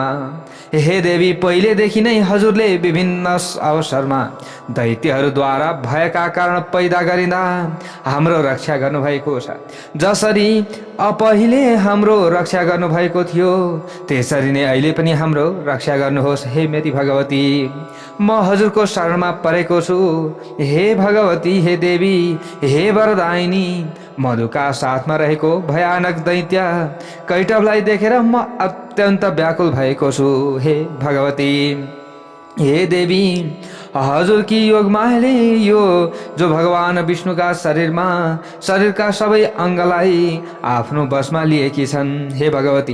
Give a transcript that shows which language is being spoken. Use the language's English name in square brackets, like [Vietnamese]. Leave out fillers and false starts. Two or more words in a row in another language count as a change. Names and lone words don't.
[Nepali] हे देवी, पहिलेदेखि नै हजुरले विभिन्न अवसरमा दैत्यहरूद्वारा भयका कारण पैदा गरिँदा हाम्रो रक्षा गर्नुभएको छ। जसरी पहिले हाम्रो रक्षा गर्नुभएको थियो त्यसरी नै अहिले पनि हाम्रो रक्षा गर्नुहोस् हे मेरी भगवती। म हजुरको शरणमा परेको छु हे भगवती, हे देवी, हे वरदायिनी। मधुका साथमा रहेको भयानक दैत्य कैटवलाई देखेर म अत्यन्त व्याकुल भएको छु हे भगवती। हे देवी, हजुरकी योगमायाले यो जो भगवान विष्णुका शरीरका सबै अङ्गलाई आफ्नो बसमा लिएकी छन् हे भगवती।